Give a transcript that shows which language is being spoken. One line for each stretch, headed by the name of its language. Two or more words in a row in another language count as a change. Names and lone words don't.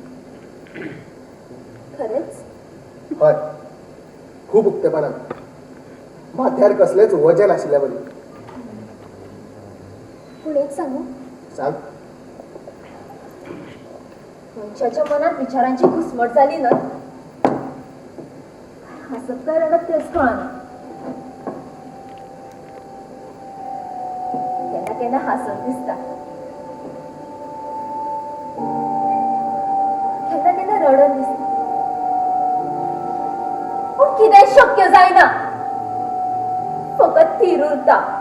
Konkani: खरेच? हय, खूप उक्तेपणान. माथ्यार कसलेच वजन आशिल्ल्या बरी. पूण एक सांगू, सांग. मनशाच्या मनात विचारांची घुसमट झाली ना, हसत काय रडत तेच कळना. केन्ना केन्ना हसत दिसता, केन्ना केन्ना रडत दिसता. पूण कितें शक्य जायना, फकत थीर उरता.